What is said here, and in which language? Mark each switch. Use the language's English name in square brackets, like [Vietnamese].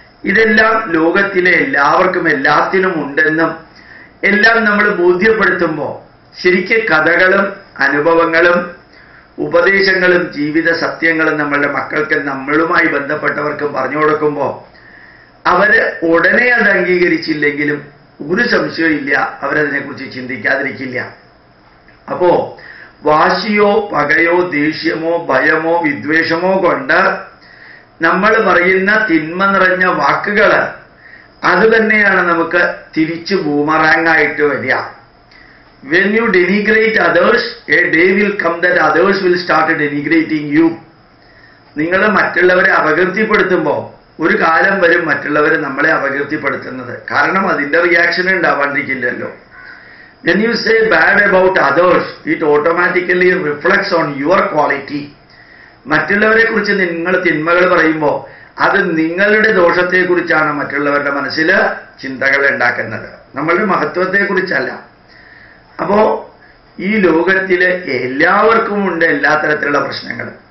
[Malayalam] ഇതെല്ലാം ലോകത്തിലെ എല്ലാവർക്കും എല്ലാത്തിനും ഉണ്ടെന്നും എല്ലാം നമ്മൾ ബോധ്യപ്പെടുത്തുമ്പോൾ ശരിക്കും കഥകളും അനുഭവങ്ങളും ഉപദേശങ്ങളും ജീവിത സത്യങ്ങളും നമ്മളുടെ മക്കൾക്ക് നമ്മളുമായി ബന്ധപ്പെട്ടവർക്കും പറഞ്ഞു കൊടുക്കുമ്പോൾ അവര് ഉടനെ അത് അംഗീകരിച്ചില്ലെങ്കിലും ഒരു സംശയമില്ല അവരതിനെക്കുറിച്ച് ചിന്തിക്കാതിരിക്കില്ല. അപ്പോ വാശിയോ പകയോ ദേഷ്യമോ ഭയമോ വിദ്വേഷമോ കൊണ്ട് നമ്മൾ പറയുന്ന തിന്മ നിറഞ്ഞ വാക്കുകൾ അത് തന്നെയാണ് നമുക്ക് തിരിച്ചു ബൂമറാങ്ങായിട്ട് വരിക. [English] When you denigrate others, a day will come that others will start denigrating you. [Malayalam] നിങ്ങൾ മറ്റുള്ളവരെ അപകീർത്തിപ്പെടുത്തുമ്പോൾ ഒരു കാലം വരും മറ്റുള്ളവർ നമ്മളെ അപകീർത്തിപ്പെടുത്തുന്നത്. കാരണം അതിൻ്റെ reaction ഉണ്ടാവാണ്ടിരിക്കില്ലല്ലോ. [English] When you say bad about others, it automatically reflects on your quality. [Malayalam] മറ്റുള്ളവരെ കുറിച്ച് നിങ്ങൾ തിന്മകൾ പറയുമ്പോൾ അത് നിങ്ങളുടെ ദോഷത്തെക്കുറിച്ചാണ് മറ്റുള്ളവരുടെ മനസ്സിൽ ചിന്തകൾ ഉണ്ടാക്കുന്നത്, നമ്മളുടെ മഹത്വത്തെക്കുറിച്ചല്ല. അപ്പോ ഈ ലോകത്തിലെ എല്ലാവർക്കും ഉണ്ട് എല്ലാ തരത്തിലുള്ള പ്രശ്നങ്ങൾ.